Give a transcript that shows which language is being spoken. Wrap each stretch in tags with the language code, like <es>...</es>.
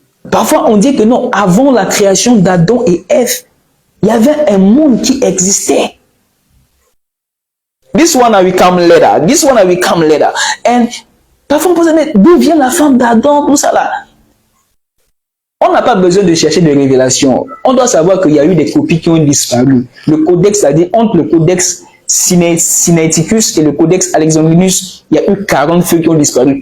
<fr>Parfois, on dit que non, avant la création d'Adam et Ève, il y avait un monde qui existait.</fr> <en>This one will come later.</en> <fr>And parfois, on pose la question, d'où vient la femme d'Adam, tout ça là? On n'a pas besoin de chercher des révélations. On doit savoir qu'il y a eu des copies qui ont disparu. Le codex, c'est-à-dire entre le codex Sinaiticus et le codex Alexandrinus, il y a eu 40 feuilles qui ont disparu.</fr>